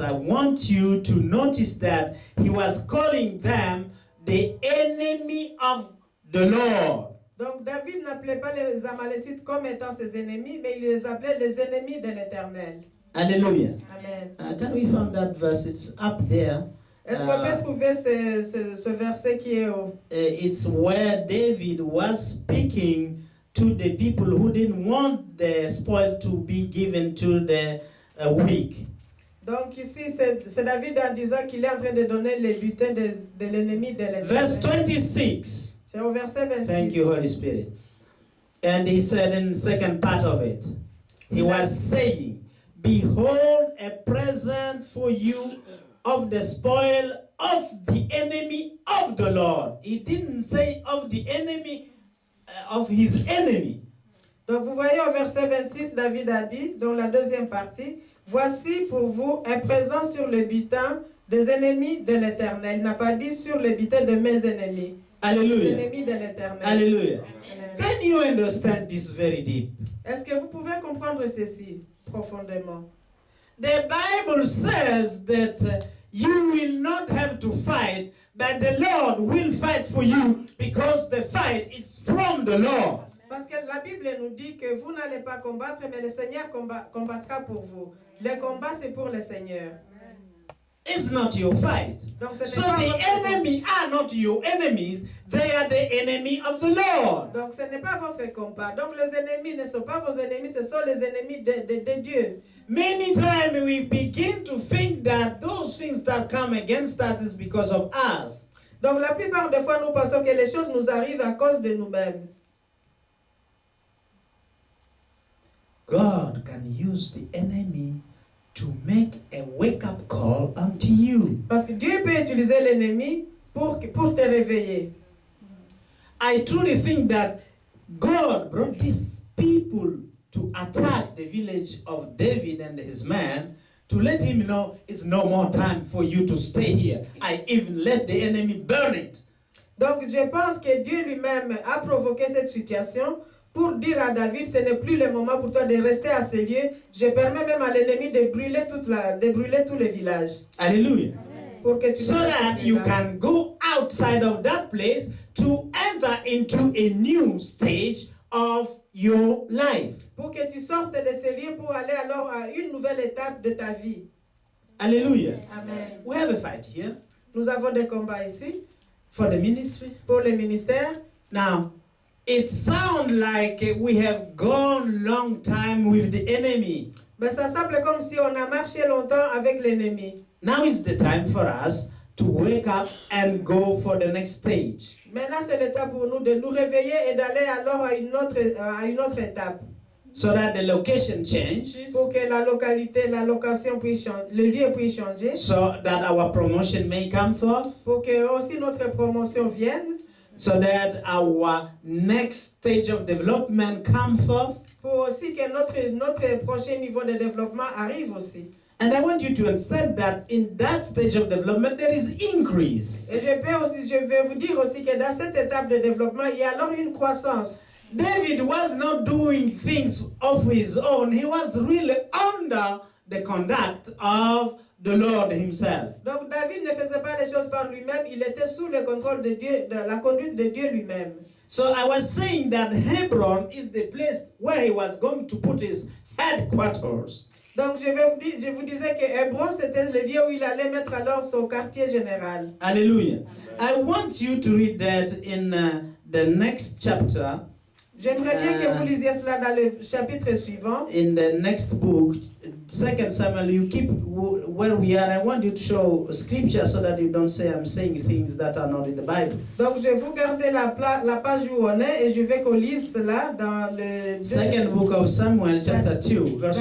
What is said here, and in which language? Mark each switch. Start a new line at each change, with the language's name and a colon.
English: I want you to notice that he was calling them the enemy of the Lord.
French: Donc David n'appelait pas les Amalacites comme étant ses ennemis, mais il les appelait les ennemis de l'Éternel. Hallelujah. Amen.
English: Can we find that verse? It's up there.
French: Est-ce qu'on peut trouver ce verset qui est au...
English: It's where David was speaking to the people who didn't want the spoil to be given to the weak.
French: Donc ici, c'est David en disant qu'il est en train de donner les butins de l'ennemi de l'Éternel.
English: Verse 26.
French: C'est au verset 26.
English: Thank you, Holy Spirit. And he said in the second part of it, he was saying, behold, a present for you of the spoil of the enemy of the Lord. He didn't say of the enemy of his enemy.
French: Donc vous voyez au verset 26, David a dit, dans la deuxième partie, voici pour vous un présent sur le butin des ennemis de l'Éternel. Il n'a pas dit sur le butin de mes ennemis. Hallelujah. Les ennemis de l'Éternel. Hallelujah. Amen.
English: Can you understand this very deep?
French: Est-ce que vous pouvez comprendre ceci profondément?
English: The Bible says that you will not have to fight, but the Lord will fight for you because the fight is from the Lord.
French: Parce que la Bible nous dit que vous n'allez pas combattre, mais le Seigneur combattra pour vous. Le combat, c'est pour le Seigneur.
English: It's not your fight.
French: Donc, ce
English: So
French: n'est pas
English: the
French: votre
English: enemy are not your enemies, they are the enemy of the Lord.
French: Donc ce n'est pas votre combat. Donc les ennemis ne sont pas vos ennemis, ce sont les ennemis de Dieu.
English: Many times we begin to think that those things that come against us is because of us.
French: Donc la plupart des fois, nous pensons que les choses nous arrivent à cause de nous-mêmes.
English: God God can use the enemy to make a wake-up call unto you.
French: Parce que Dieu peut utiliser l'ennemi pour te réveiller.
English: I truly think that God brought these people to attack the village of David and his men to let him know it's no more time for you to stay here. I even let the enemy burn it.
French: Donc je pense que Dieu lui-même a provoqué cette situation pour dire à David, ce n'est plus le moment pour toi de rester à ce lieu. Je permets même à l'ennemi de brûler tout le village. Hallelujah. Pour que tu
English: So that you can go outside of that place to enter into a new stage of your life.
French: Pour que tu sortes de ce lieu pour aller alors à une nouvelle étape de ta vie. Hallelujah. Amen.
English: We have a fight here
French: Nous avons des combats ici
English: for the ministry.
French: pour le ministère.
English: Now, it sounds like we have gone long time with the enemy.
French: Mais ça semble comme si on a marché longtemps avec l'ennemi.
English: Now is the time for us to wake up and go for the next stage.
French: Maintenant, c'est le temps pour nous de nous réveiller et d'aller alors à une autre étape.
English: So that the location changes,
French: Pour que la location puisse changer, le lieu puisse changer.
English: so that our promotion may come forth,
French: Pour que aussi notre promotion vienne.
English: so that our next stage of development come forth.
French: Pour aussi que notre prochain niveau de développement arrive aussi.
English: And I want you to understand that in that stage of development there is increase.
French: Et je vais vous dire aussi que dans cette étape de développement, il y a alors une croissance.
English: David was not doing things of his own. He was really under the conduct of the Lord himself.
French: Donc David ne faisait pas les choses par lui-même, il était sous le contrôle de Dieu, de la conduite de Dieu lui-même.
English: So I was saying that Hebron is the place where he was going to put his headquarters.
French: Donc je vous disais que Hébron c'était le lieu où il allait mettre alors son quartier général. Hallelujah.
English: I want you to read that in the next chapter.
French: J'aimerais bien que vous lisiez cela dans le chapitre suivant.
English: In the next book, 2 Samuel, you keep where we are. I want you to show scripture so that you don't say I'm saying things that are not in the Bible.
French: Donc je vais vous garder la page où on est et je vais qu'on lise cela dans le
English: Second book of Samuel, chapter 2, verse